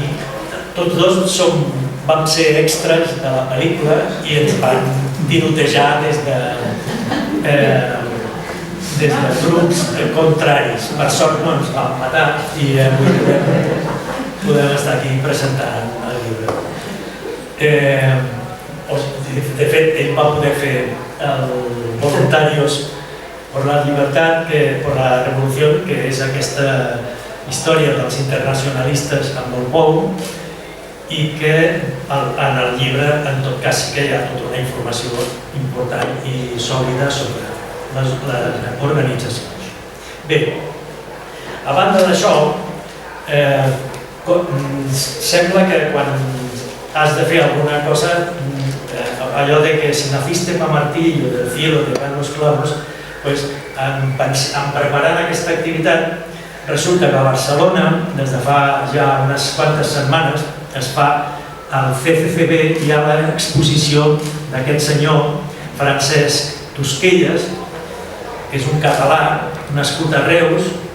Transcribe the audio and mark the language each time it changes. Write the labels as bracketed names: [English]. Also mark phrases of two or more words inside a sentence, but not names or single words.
[Catalan] Tots dos vam ser extras de la pel·lícula i ens van tirotejar des de grups contraris. Per sort no ens van matar i avui podem estar aquí presentant el llibre. De fet, ell va poder fer el Voluntarios por la Libertad, por la Revolución, que és aquesta història dels internacionalistes amb el POU, i que en el llibre, en tot cas, sí que hi ha tota una informació important i sòlida sobre les organitzacions. Bé, a banda d'això, sembla que quan has de fer alguna cosa, allò de que [Spanish] si naciste pa martillo del cielo te caen los clavos, [Catalan] en preparant aquesta activitat, resulta que a Barcelona, des de fa ja unes quantes setmanes, es fa al CCCB, hi ha l'exposició d'aquest senyor Francesc Tosquelles, que és un català nascut a Reus,